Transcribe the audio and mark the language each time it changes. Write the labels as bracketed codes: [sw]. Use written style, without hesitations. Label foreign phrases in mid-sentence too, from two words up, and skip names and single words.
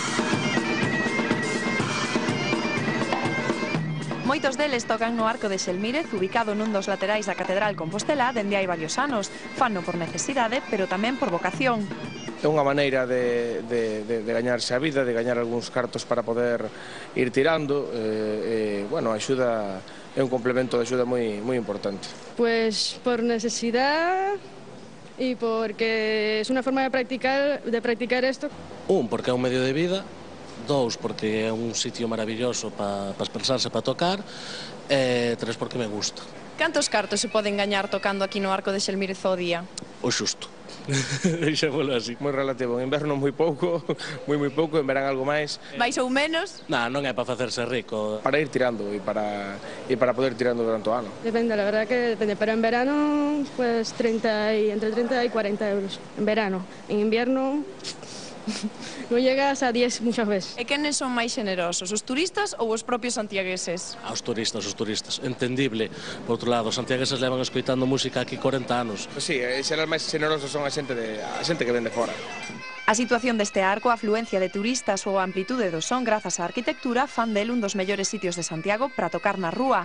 [gl] Moitos deles tocan no Arco de Xelmírez, ubicado nun dos laterais da Catedral Compostela, dende hai varios anos. Fano por necesidade, pero tamén por vocación. É unha maneira de gañarse a vida, de gañar algúns cartos para poder ir tirando, bueno, axuda é un complemento de axuda moi importante. [es] Pues por necesidad y porque es una forma de practicar esto. [gl] Porque é un medio de vida. 2, porque é un sitio maravilloso para expresarse, para tocar. 3, porque me gusta. Cantos cartos se poden gañar tocando aquí no Arco de Xelmírez ao día? O xusto. Deixémolo así. Moi relativo, en inverno moi pouco, moi pouco, en verán algo máis. Mais ou menos? Non é para facerse rico. Para ir tirando e para poder ir tirando durante o ano. [es] Depende, la verdad que depende, pero en verano pues entre 30 y 40 euros. En verano, en invierno non llegas a 10 muchas veces. [gl] E quenes son máis generosos, os turistas ou os propios santiagueses? Os turistas. Entendible. Por outro lado, os santiagueses levan escoitando música aquí 40 anos. Sí, serán máis generosos son a xente que ven de fora. A situación deste arco, a afluencia de turistas ou a amplitude do son grazas á arquitectura fan del un dos mellores sitios de Santiago para tocar na rúa.